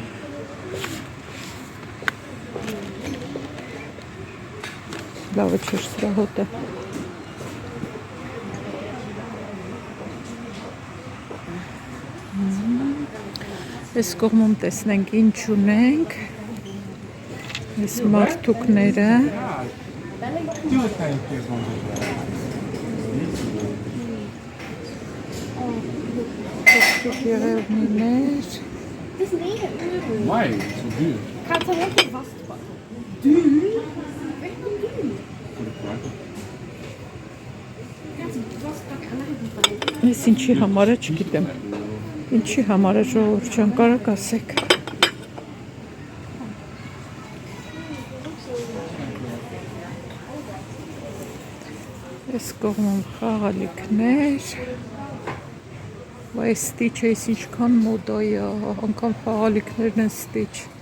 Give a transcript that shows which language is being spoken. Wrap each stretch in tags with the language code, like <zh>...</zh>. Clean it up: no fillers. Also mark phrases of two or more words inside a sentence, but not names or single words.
<hy>Լավը չէր սրա հոտը։ Այս կողմում տեսնենք ինչ ունենք, այս մարդուկները, եղևնիներ,</hy> <nl>Why? So duur. Gaat er ook vastpakken?</nl> <hy>Ես ինչի համար է չգիտեմ, ինչի համար է ժողովուրդ ջան, կարաք ասեք։ Այս կողմում խաղալիքներ, այս ստիչը այս ինչքան մոդա է, անգամ խաղալիքներն են ստիչ։</hy>